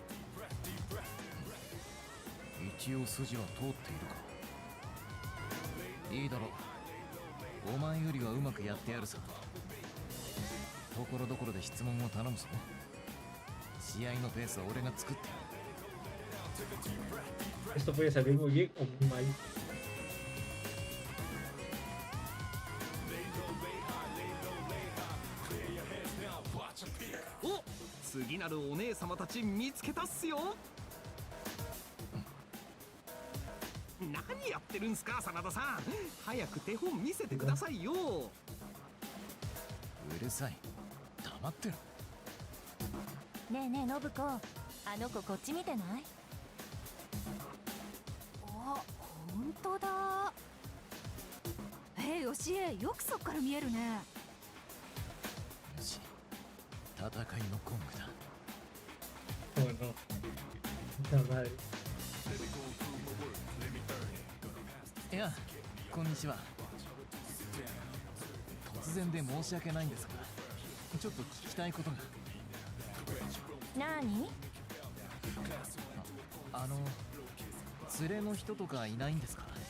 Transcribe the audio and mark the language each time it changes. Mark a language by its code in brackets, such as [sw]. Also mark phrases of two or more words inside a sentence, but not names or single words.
[ja] 一応筋は通っているか。いいだろう、お前よりはうまくやってやるさ。ところどころで質問を頼むぞ。試合のペースは俺が作ってやる。 [es] Esto puede salir muy bien o muy mal. [ja] お、次なるお姉様たち見つけたっすよ。何やってるんすか真田さん、早く手本見せてくださいよ。うるさい、黙ってろ。ねえねえ信子、あの子こっち見てない？あ、ほんとだ。よしえ、よくそっから見えるね。よし、戦いのゴングだ。 [es] Oh no. Puta madre. [ja] いや、こんにちは。突然で申し訳ないんですが、ちょっと聞きたいことが。何？連れの人とかいないんですか？